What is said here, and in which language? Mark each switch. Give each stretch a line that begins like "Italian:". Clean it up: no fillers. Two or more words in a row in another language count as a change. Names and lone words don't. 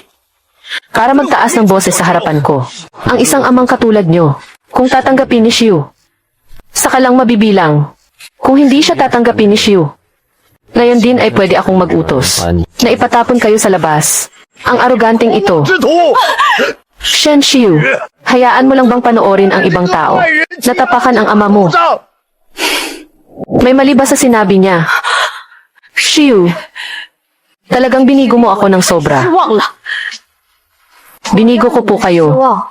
Filipino: Para magtaas ng boses sa harapan ko. Ang isang amang katulad niyo. Kung tatanggapin ni Xiu, saka lang mabibilang. Kung hindi siya tatanggapin ni Xiu, ngayon din ay pwede akong mag-utos na ipatapon kayo sa labas. Ang aroganteng ito.
Chinese: 之徒，
Filipino: Shen Xiu, hayaan mo lang bang panoorin ang ibang tao? Natapakan ang ama mo.
Chinese: 上，
Filipino: May mali ba sa sinabi niya? Xiu, talagang binigo mo ako ng sobra.
Chinese: 忘了，
Filipino: Binigo ko po kayo.
Chinese: 忘。